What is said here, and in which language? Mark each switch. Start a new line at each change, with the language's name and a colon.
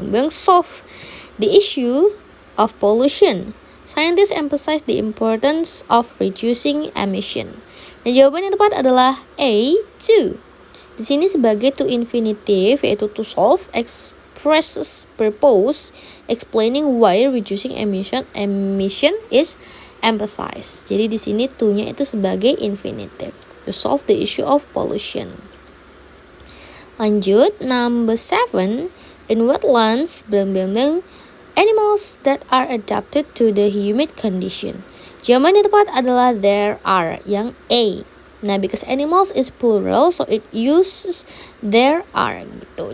English: Solve the issue of pollution. Scientists emphasize the importance of reducing emission.
Indonesian: Nah, jawaban yang tepat adalah A, to. Di sini sebagai
English: to infinitive yaitu to solve expresses purpose explaining why reducing emission is emphasized.
Indonesian: Jadi di sini to-nya itu sebagai infinitive.
English: To solve the issue of pollution. Lanjut, number 7. In wetlands, animals that are adapted to the humid condition.
Indonesian: Jawaban yang tepat adalah there are, yang A.
English: Nah, because animals is plural, so it uses there are gitu.